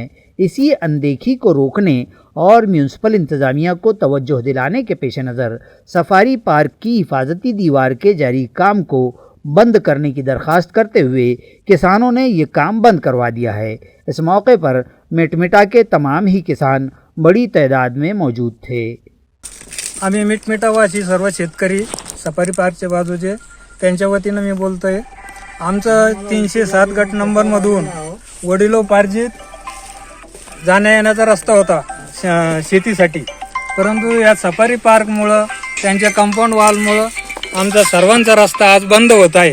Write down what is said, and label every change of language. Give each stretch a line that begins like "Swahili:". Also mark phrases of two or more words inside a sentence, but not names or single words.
Urdu: اسی اندیکھی کو روکنے اور میونسپل انتظامیہ کو توجہ دلانے کے پیش نظر سفاری پارک کی حفاظتی دیوار کے جاری کام کو بند کرنے کی درخواست کرتے ہوئے کسانوں نے یہ کام بند کروا دیا ہے۔ اس موقع پر مٹمٹا کے تمام ہی کسان بڑی تعداد میں موجود تھے۔
Marathi: आम्ही मिटमिटावासी सर्व शेतकरी सफारी पार्कच्या बाजूचे त्यांच्या वतीनं मी बोलतोय। आमचं 307 गट नंबरमधून वडिलोपार्जित जाण्या येण्याचा रस्ता होता शेतीसाठी, परंतु या सफारी पार्कमुळं त्यांच्या कंपाऊंड वॉलमुळं आमचा सर्वांचा रस्ता आज बंद होत आहे।